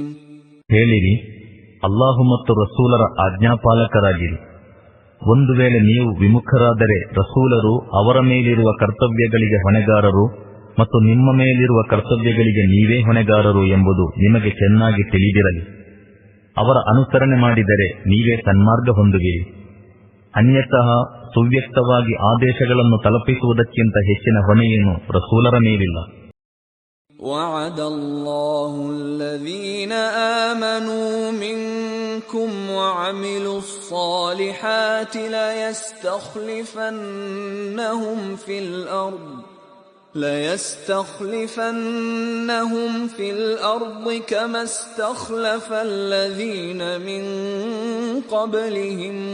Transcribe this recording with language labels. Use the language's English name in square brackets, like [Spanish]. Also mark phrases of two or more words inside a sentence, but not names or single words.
[Kannada] ಹೇಳಿರಿ, ಅಲ್ಲಾಹು ಮತ್ತು ರಸೂಲರ ಆಜ್ಞಾಪಾಲಕರಾಗಿರಿ. ಒಂದು ವೇಳೆ ನೀವು ವಿಮುಖರಾದರೆ ರಸೂಲರು ಅವರ ಮೇಲಿರುವ ಕರ್ತವ್ಯಗಳಿಗೆ ಹೊಣೆಗಾರರು ಮತ್ತು ನಿಮ್ಮ ಮೇಲಿರುವ ಕರ್ತವ್ಯಗಳಿಗೆ ನೀವೇ ಹೊಣೆಗಾರರು ಎಂಬುದು ನಿಮಗೆ ಚೆನ್ನಾಗಿ ತಿಳಿದಿರಲಿ. ಅವರ ಅನುಸರಣೆ ಮಾಡಿದರೆ ನೀವೇ ಸನ್ಮಾರ್ಗ ಹೊಂದುವಿರಿ. ಅನ್ಯತಃ ಸುವ್ಯಕ್ತವಾಗಿ ಆದೇಶಗಳನ್ನು ತಲುಪಿಸುವುದಕ್ಕಿಂತ ಹೆಚ್ಚಿನ ಹೊಣೆಯೇನು ರಸೂಲರ ಮೇಲಿಲ್ಲ. [Arabic] وعد الله الذين آمنوا منكم وعملوا الصالحات ليستخلفنهم في الأرض كما استخلف الذين من قبلهم